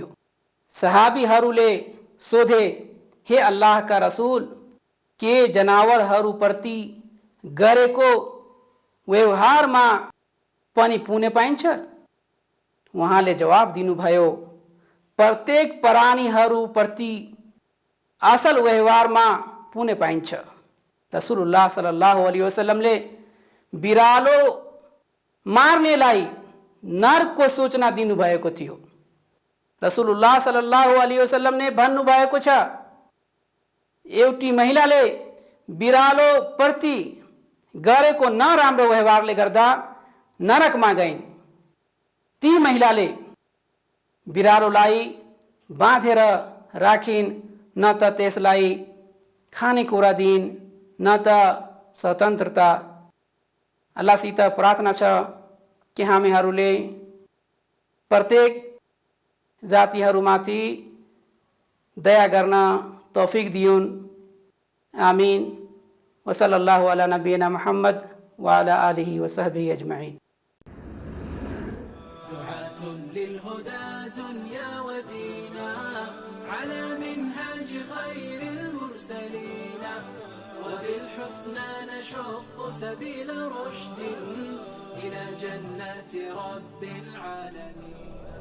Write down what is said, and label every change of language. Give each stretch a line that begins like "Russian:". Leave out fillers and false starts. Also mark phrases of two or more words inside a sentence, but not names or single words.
Nepali: सहाबीहरूले सोधे, हे अल्लाहका रसूल, के जनावरहरूप्रति गरेको व्यवहारमा पनि पुने पाइन्छ? उहाँले जवाब दिनुभयो, प्रत्येक प्राणीहरूप्रति असल व्यवहारमा पुने पाइन्छ। रसुलुल्लाह
Arabic: صلى الله عليه وسلم
Nepali: बिरालो मार्नेलाई नरकको सूचना दिनुभएको थियो। रसुलुल्लाह
Arabic: صلى الله عليه وسلم
Nepali: भन्नुभएको छ, एउटी महिलाले बिरालो प्रति गरेको नराम्रो व्यवहारले गर्दा नरकमा गइन्। ती महिलाले बिरालोलाई बाँधेर राखिन्, न त त्यसलाई खानेकुरा दिइन्, न त स्वतन्त्रता। अल्लाहसित प्रार्थना छ कि हामीहरूले प्रत्येक जातिहरूमाथि दया गर्न तौफिक दिउन्। आमीन।
Arabic: وصلى الله على نبينا محمد وعلى آله وصحبه أجمعين. للهدى دنيا ودينا على منهاج خير المرسلين وبالحسنى نشق سبيل رشد إلى جنات رب العالمين.